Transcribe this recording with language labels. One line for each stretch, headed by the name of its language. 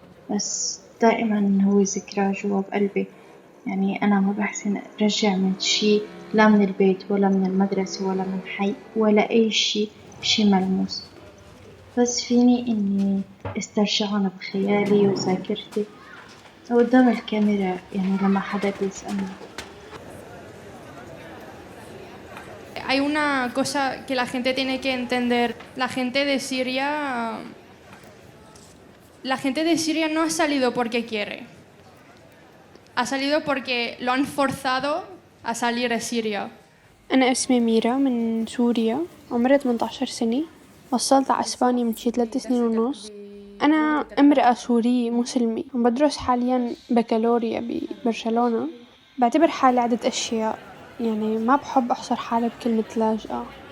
Arabic: بس دائما هو ذكرى جوا بقلبي. يعني أنا ما بحسن أرجع من شي، لا من البيت ولا من المدرسة ولا من حي ولا أي شي ملموس. بس فيني إني استرجعهم بخيالي وذاكرتي قدام الكاميرا، يعني لما حدا بيسألني.
Spanish: Hay una cosa que la gente tiene que entender. La gente de Siria no ha salido porque quiere. Ha salido porque lo han forzado a salir de Siria.
Arabic: أنا اسمي ميرا من سوريا، عمري 18 سنة. وصلت على إسبانيا من شي 3 سنين ونص. أنا امرأة سورية مسلمة وبدرس حاليا بكالوريا ببرشلونة. بعتبر حالي عدة أشياء، يعني ما بحب أحصر حالي بكلمة لاجئة.